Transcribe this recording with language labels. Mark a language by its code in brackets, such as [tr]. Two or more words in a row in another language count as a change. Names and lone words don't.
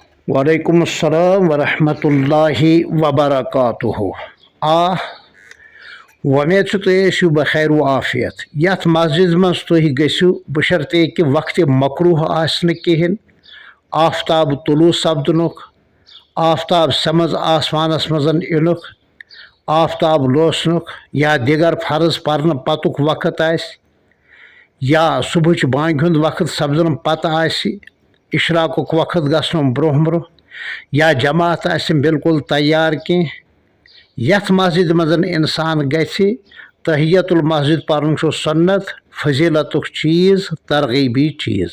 [ar] وعلیکم السلام ورحمۃ اللہ وبرکاتہ۔ [ks] ومید چھُ تُہۍ ٲسِو بخیر و عافیت۔ یتھ مسجد منٛز تُہۍ گٔژھِو بشرطے کہ وقتِ مکروہ آسہِ نہٕ کِہیٖنۍ، آفتاب طلوع سپدنُک، آفتاب سمٕژ آسمانس منٛز یِنُک، آفتاب لوسنُک یا دیگر فرض پرنہٕ پتُک وقت آسہِ، یا صبحٕچ بانگہِ ہُنٛد وقت سپدنہٕ پتہٕ آسہِ، اشراقُک وقت گژھنہٕ برونٛہہ برونٛہہ، یا جماعت آسہِ بالکل تیار کینٛہہ، یتھ مسجد منٛز انسان گژھِ تحیت المسجد پرُن چھُ سنت، فضیلتُک چیٖز، ترغیبی چیٖز۔